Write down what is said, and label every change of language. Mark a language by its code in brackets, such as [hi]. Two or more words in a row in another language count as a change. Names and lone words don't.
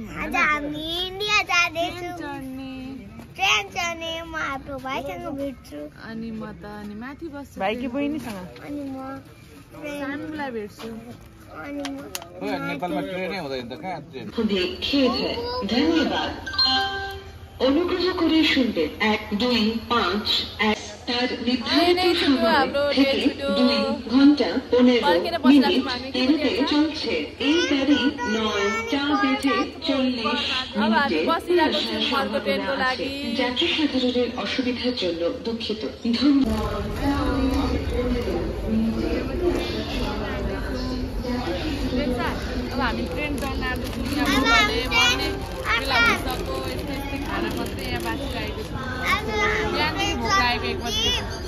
[ne] आज हामी इन्डिया जाँदैछौँ ट्रेन चढ्ने म आफ्नो भाइसँग भेट्छु अनि म त अनि माथि बस्छु भाइकी बहिनीसँग अनि म सानोलाई भेट्छु अनि म नेपालमा ट्रेनै हुँदैन त कहाँ ट्रेन [bn] धन्यवाद অনুগ্রহ করে শুনবেন 1 2 5 তার নির্ধারিত সময় থেকে 2 ঘন্টা 15 মিনিট দেরিতে চলছে এই গাড়ি 9:40 বেজে 40 মিনিটে যাত্রী সাধারণের অসুবিধার জন্য দুঃখিত [ne] अब हामी ट्रेन चढ्न आँट्दैछौँ खाना मात्रै यहाँ बाँचिरहेको छौँ बिहानदेखि भोक लागेको 1 बजी